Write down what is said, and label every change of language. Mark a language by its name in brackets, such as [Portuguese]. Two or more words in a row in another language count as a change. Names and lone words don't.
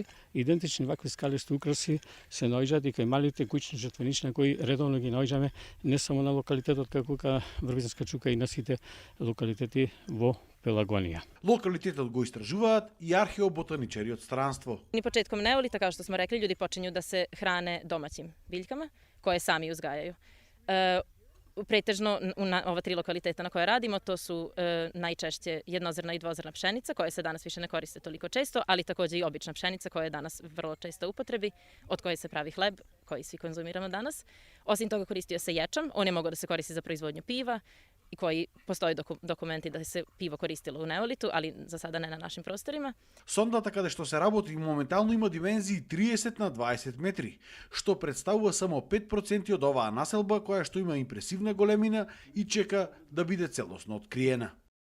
[Macedonian] Идентични вакви скалести украси се наоѓаат и кај малите куќни жртвеничња кои редовно ги наоѓаме не само на локалитетот како Врбјанска чука и на сите локалитети во Пелагонија. Локалитетот го истражуваат и археоботаничари од странство. [Serbian] Ни почетком неолита, како што сме рекли, људи почињу да се хране домаќим биљкама, кои сами узгајају. Pretežno na ova 3 lokaliteta na koje radimo, to su najčešće jednozrna i dvozrna pšenica, koja se danas više ne koriste toliko često, ali takođe i obična pšenica koja je danas vrlo često u upotrebi, od koje se pravi hleb, koji svi konzumiramo danas. Osim toga koristio se ječam, on je mogao da se koristi za proizvodnju piva, i koji postoji dokumenti da se pivo koristilo u neolitu, ali za sada ne na našim prostorima. [Macedonian] Сондата каде што се работи моментално има димензии 30 на 20 метри, што представува само 5% од оваа населба која што има импресивна големина и чека да биде целосно откриена.